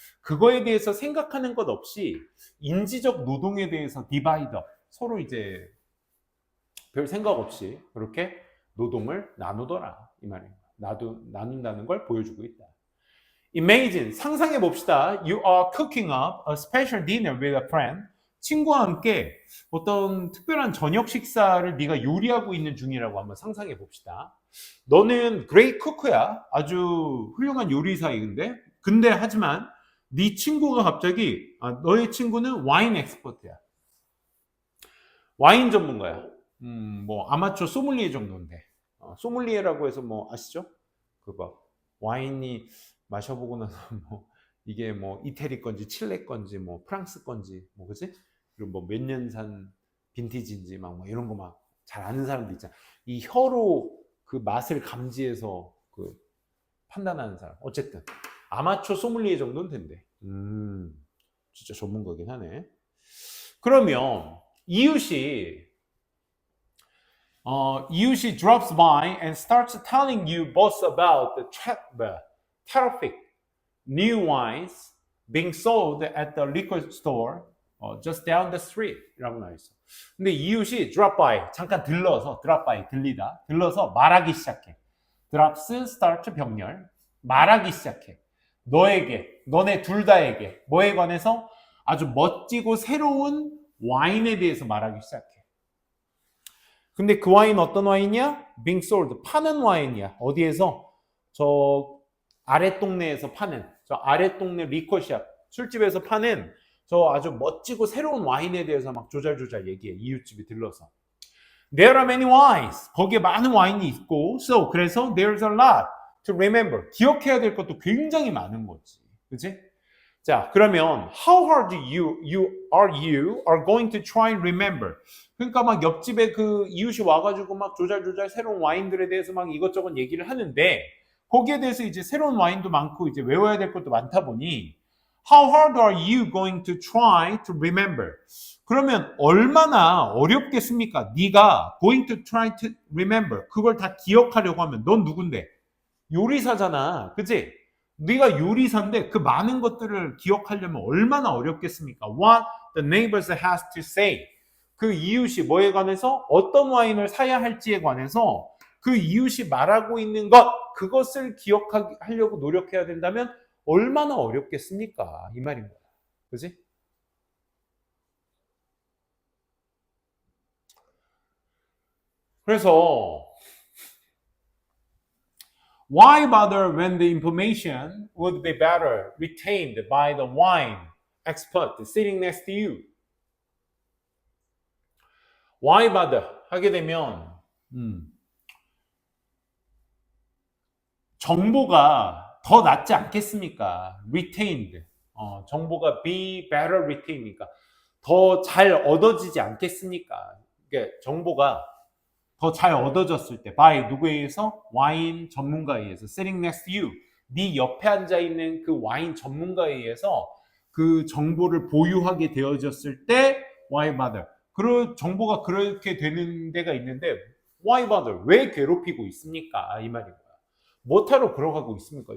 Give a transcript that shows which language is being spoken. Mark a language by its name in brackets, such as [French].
[Korean] 그거에 대해서 생각하는 것 없이 인지적 노동에 대해서 디바이더 서로 이제 별 생각 없이 그렇게 노동을 나누더라 이 말이에요. 나눈다는 걸 보여주고 있다. [English] Imagine, [Korean] 상상해 봅시다. [English] You are cooking up a special dinner with a friend. [Korean] 친구와 함께 어떤 특별한 저녁 식사를 네가 요리하고 있는 중이라고 한번 상상해 봅시다. 너는 [English] great cook [Korean] 야. 아주 훌륭한 요리사인데. 근데 하지만 네 친구가 갑자기 너의 친구는 와인 엑스퍼트야. 와인 전문가야. 뭐 아마추어 소믈리에 정도인데. 소믈리에라고 해서 뭐 아시죠? 그거 와인이 마셔보고 나서 뭐 이게 뭐 이태리 건지 칠레 건지 뭐 프랑스 건지 뭐 그지? 그리고 뭐 몇 년 산 빈티지인지 막 뭐 이런 거 막 잘 아는 사람도 있잖아. 이 혀로 그 맛을 감지해서 그 판단하는 사람. 어쨌든 아마추어 소믈리에 정도는 된대. 진짜 전문가긴 하네. 그러면 이웃이 [English] drops by and starts telling you both about the terrific new wines being sold at the liquor store just down the street [Korean] 라고 나와있어. 근데 이웃이 drop by, 잠깐 들러서 drop by, 들러서 말하기 시작해. drops, start, 병렬 말하기 시작해. 너네 둘 다에게 뭐에 관해서 아주 멋지고 새로운 와인에 대해서 말하기 시작해. 근데 그 와인 어떤 와인이야? being sold, 파는 와인이야. 어디에서? 저 아랫동네에서 파는, 저 아랫동네 리커샵, 술집에서 파는 저 아주 멋지고 새로운 와인에 대해서 막 조잘조잘 얘기해. 이웃집이 들러서. [English] There are many wines. [Korean] 거기에 많은 와인이 있고, [English] so [Korean] 그래서 [English] there's a lot to remember. [Korean] 기억해야 될 것도 굉장히 많은 거지. 그치? 자, 그러면 [English] how hard you are going to try and remember. [Korean] 그러니까 막 옆집에 그 이웃이 와가지고 막 조잘조잘 새로운 와인들에 대해서 막 이것저것 얘기를 하는데 거기에 대해서 이제 새로운 와인도 많고 이제 외워야 될 것도 많다 보니 [English] how hard are you going to try to remember. [Korean] 그러면 얼마나 어렵겠습니까? 네가 [English] going to try to remember. [Korean] 그걸 다 기억하려고 하면 넌 누군데? 요리사잖아. 그치? 네가 요리사인데 그 많은 것들을 기억하려면 얼마나 어렵겠습니까? [English] What the neighbors has to say. [Korean] 그 이웃이 뭐에 관해서 어떤 와인을 사야 할지에 관해서 그 이웃이 말하고 있는 것, 그것을 기억하려고 노력해야 된다면 얼마나 어렵겠습니까? 이 말인 거야. 그지? [English] 그래서 why bother when the information would be better retained by the wine expert sitting next to you? why bother [Korean] 하게 되면 정보가 더 낫지 않겠습니까? retained. 정보가 [English] be better retained [Korean] 니까 더 잘 얻어지지 않겠습니까? 그러니까 정보가 더 잘 얻어졌을 때 by 누구에 의해서? 와인 전문가에 의해서 [English] sitting next to you. [Korean] 네 옆에 앉아 있는 그 와인 전문가에 의해서 그 정보를 보유하게 되어졌을 때 [English] why bother? [Korean] 그 정보가 그렇게 되는 데가 있는데 [English] why bother? [Korean] 왜 괴롭히고 있습니까? 이 말인 거야. 뭐하러 그러고 있습니까?